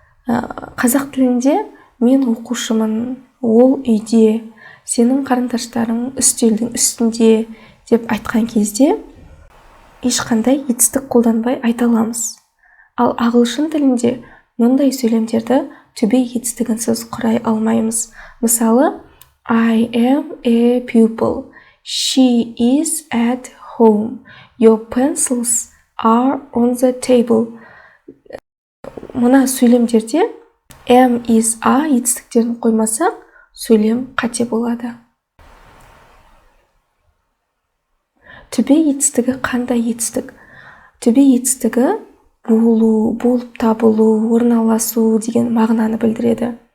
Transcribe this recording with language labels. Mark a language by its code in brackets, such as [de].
[kk] Қазақ тілінде мен оқушымын, ол үйде, сенің қарындаштарың үстелдің үстінде деп айтқан кезде ешқандай етістік қолданбай айта аламыз. Ал ағылшын тілінде мұндай сөйлемдерді to be етістігінсіз құрай алмаймыз. [en] Мысалы, I am a pupil. She is at home. Your pencils are on the table. [kk] Мына сөйлемдерде am, is, are етістіктерін қоймасақ, сөйлем қате болады. To be етістігі қандай етістік? To be етістігі болу, болып табылу, орналасу деген мағынаны білдіреді.